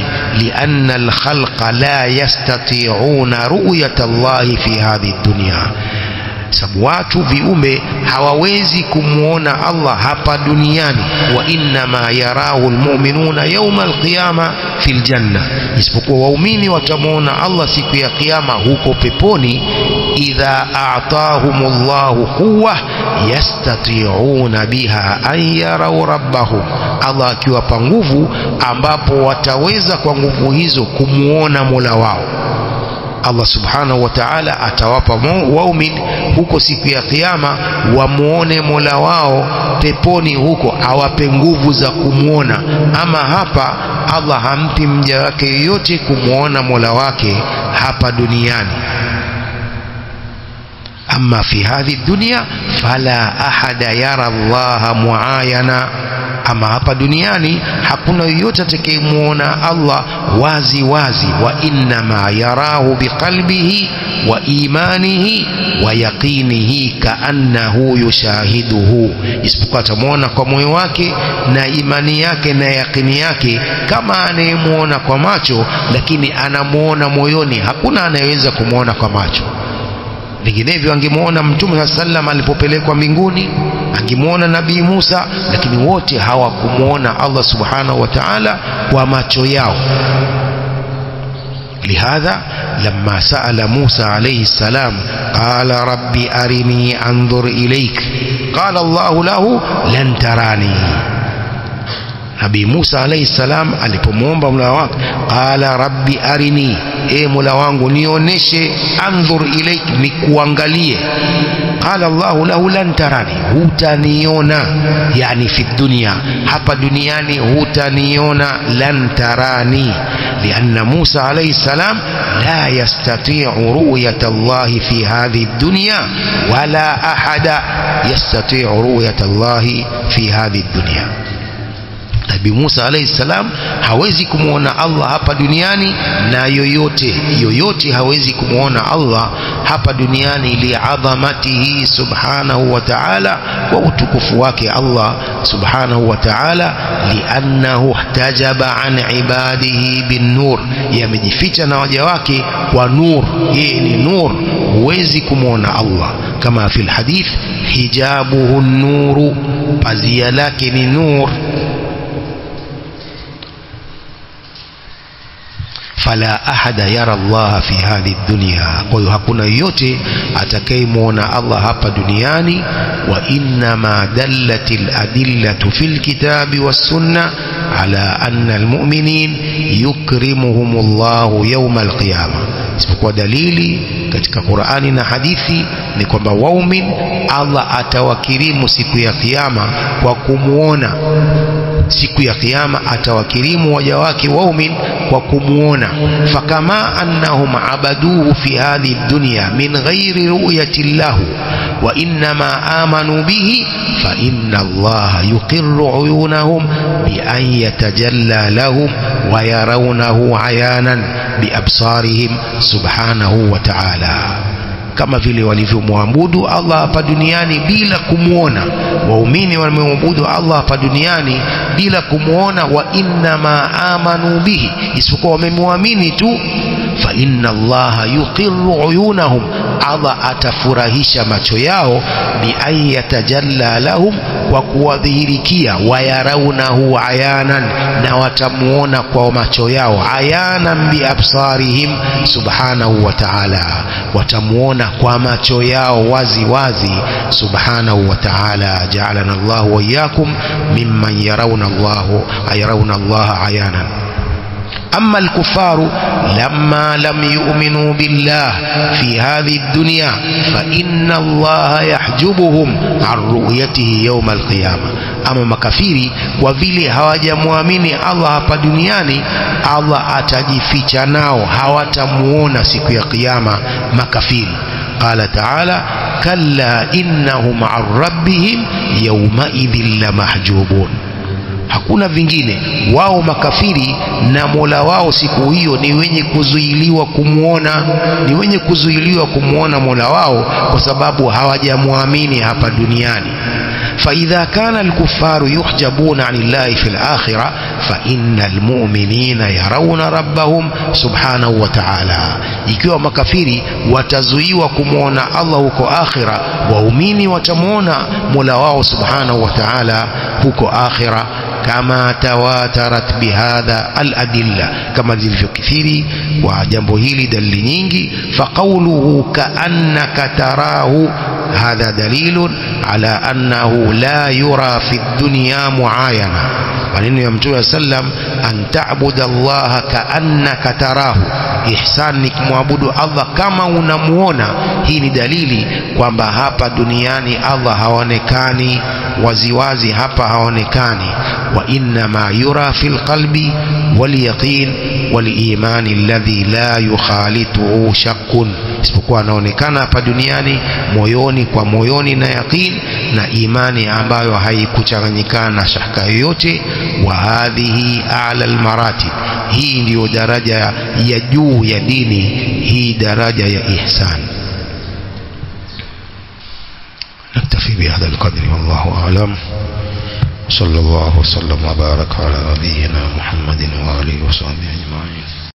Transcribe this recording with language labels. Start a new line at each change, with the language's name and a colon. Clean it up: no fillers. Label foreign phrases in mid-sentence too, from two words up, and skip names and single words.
Arabic: لأن الخلق لا يستطيعون رؤية الله في هذه الدنيا,
Swahili: sababu watu viumbe hawawezi kumuona Allah hapa duniani.
Arabic: وإنما يراه المؤمنون يوم القيامة في الجنة,
Swahili: isipokuwa waumini watamuona Allah siku ya kiyama huko peponi.
Arabic: إذا أعطاهم الله قوة يستطيعون بها أن يروا ربهم,
Swahili: Allah akiwapa nguvu ambapo wataweza kwa nguvu hizo kumuona Mola wao. Allah
Arabic: سبحانه وتعالى
Swahili: atawapa waumini huko siku ya kiyama wamuone Mola wao peponi, huko awape nguvu za kumuona. Ama hapa Allah hampi mja wake yote kumuona Mola wake hapa duniani.
Arabic: أما في هذه الدنيا فلا أحد يرى الله معاينة,
Swahili: ama hapa duniani hakuna yoyote atakayemuona Allah wazi wazi.
Arabic: وإنما يراه بقلبه وإيمانه ويقينه كأنه يشاهده,
Swahili: isipokuwa atamuona kwa moyo wake na imani yake na yaqini yake, kama anayemuona kwa macho, lakini anamuona moyoni. Hakuna anayeweza kumuona kwa macho. Vinginevyo angemuona Mtume sallam alipopelekwa mbinguni, angemuona Nabii Musa, lakini wote hawakumuona Allah
Arabic: سبحانه وتعالى
Swahili: kwa macho yao.
Arabic: لهذا لما سأل موسى عليه السلام قال رب أرني أنظر إليك قال الله له لن تراني.
Swahili: Nabii Musa
Arabic: عليه السلام
Swahili: alipomuomba Mola wake,
Arabic: قال رب أرني,
Swahili: Mola wangu nioneshe,
Arabic: أنظر إليك, nikuangalie. قال الله له لن تراني,
Swahili: hutaniona,
Arabic: يعني في الدنيا,
Swahili: hapa duniani hutaniona,
Arabic: لن تراني. لأن موسى عليه السلام لا يستطيع رؤية الله في هذه الدنيا ولا أحد يستطيع رؤية الله في هذه الدنيا.
Swahili: Nabii Musa
Arabic: عليه السلام
Swahili: hawezi kumuona Allah hapa duniani, na yoyote hawezi kumuona Allah hapa duniani,
Arabic: لعظمته سبحانه وتعالى,
Swahili: wa utukufu wake Allah
Arabic: سبحانه وتعالى. لأنه احتجب عن عباده بالنور,
Swahili: yamejificha na waja wake kwa nur, yeye ni nur, huwezi kumuona Allah.
Arabic: كما في الحديث حجابه النور,
Swahili: pazia lake ni nur.
Arabic: فلا أحد يرى الله في هذه الدنيا,
Swahili: kwa hiyo hakuna yote atakayemuona Allah hapa duniani.
Arabic: وإنما دلت الأدلة في الكتاب والسنة على أن المؤمنين يكرمهم الله يوم القيامة,
Swahili: isipokuwa dalili katika Qur'ani na hadithi ni kwamba waumin Allah atawakirimu siku ya kiyama kwa kumuona. Siku ya kiyama atawakirimu waja wake waumin kwa kumuona.
Arabic: فكما أنهم عبدوه في هذه الدنيا من غير رؤية له وإنما آمنوا به فإن الله يقر عيونهم بأن يتجلى لهم ويرونه عيانا بأبصارهم سبحانه وتعالى,
Swahili: kama vile walivyomwabudu Allah hapa duniani bila kumuona. Waumini wamemwabudu Allah hapa duniani bila kumuona.
Arabic: وإنما آمنوا به,
Swahili: isipokuwa wamemwamini tu.
Arabic: فإن الله يقر عيونهم,
Swahili: Allah atafurahisha macho yao.
Arabic: بأن يتجلى لهم,
Swahili: kwa kuwadhihirikia.
Arabic: ويرونه عيانا,
Swahili: na watamuona kwa macho yao.
Arabic: عيانا بأبصارهم سبحانه وتعالى,
Swahili: watamuona kwa macho yao wazi wazi
Arabic: سبحانه وتعالى. جعلنا الله وإياكم ممن يرون الله عيانا. أما الكفار لما لم يؤمنوا بالله في هذه الدنيا فإن الله يحجبهم عن رؤيته يوم القيامة.
Swahili: أما makafiri kwa vile hawajamwamini Allah hapa duniani, Allah atajificha nao, hawatamuona siku ya kiyama makafiri.
Arabic: قال تعالى كلا إنهم عن ربهم يومئذ لمحجوبون.
Swahili: Hakuna vingine, wao makafiri na Mola wao siku hiyo ni wenye kuzuiliwa kumuona, ni wenye kuzuiliwa kumuona Mola wao kwa sababu hawajamwamini hapa duniani.
Arabic: فإذا كان الكفار يحجبون عن الله في الآخرة فإن المؤمنين يرون ربهم سبحانه وتعالى.
Swahili: ikiwa makafiri watazuiwa kumuona Allah huko akhira, waumini watamuona Mola wao
Arabic: سبحانه وتعالى
Swahili: huko akhira.
Arabic: كما تواترت بهذه الأدلة,
Swahili: kama zilivyokithiri kwa jambo hili dalili nyingi.
Arabic: فقوله كأنك تراه هذا دليل على أنه لا يرى في الدنيا معاينة.
Swahili: Maneno ya Mtume sallam,
Arabic: أن تعبد الله كأنك تراه,
Swahili: ihsan ni kumwabudu Allah kama unamuona. Hii ni dalili kwamba hapa duniani Allah haonekani waziwazi, hapa haonekani.
Arabic: وإنما يرى في القلب واليقين والإيمان الذي لا يخالطه شك,
Swahili: isipokuwa anaonekana hapa duniani moyoni kwa moyoni na yaqin, na imani ambayo haikuchanganyikana na shaka yoyote.
Arabic: وهذه أعلى المراتب,
Swahili: hii ndio daraja ya juu ya dini, hii daraja ya ihsan.
Arabic: نكتفي بهذا القدر والله أعلم. صلى الله وسلم وبارك على نبينا محمد وآله وصحبه أجمعين.